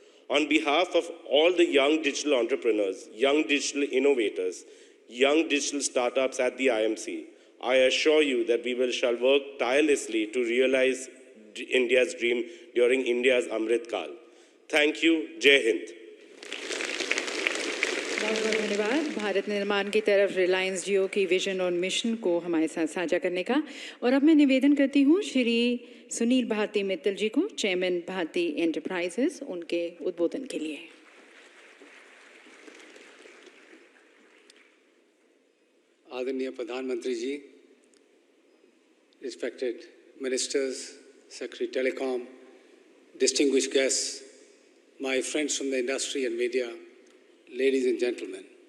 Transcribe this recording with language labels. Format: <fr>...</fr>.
<en>On behalf of all the young digital entrepreneurs, young digital innovators, young digital startups at the IMC, I assure you that we shall work tirelessly to realize India's dream during India's Amrit Kal. Thank you. Jai Hind.</en> <hi>बहुत बहुत धन्यवाद भारत निर्माण की तरफ रिलायंस जियो की vision और mission को हमारे साथ साझा करने का। और अब मैं निवेदन करती हूँ श्री सुनील भारती मित्तल जी को, चेयरमैन भारती एंटरप्राइजेस, उनके उद्बोधन के लिए। आदरणीय प्रधानमंत्री जी,</hi> <en>respected ministers, secretary telecom, distinguished guests, my friends from the industry and media, ladies and gentlemen,</en>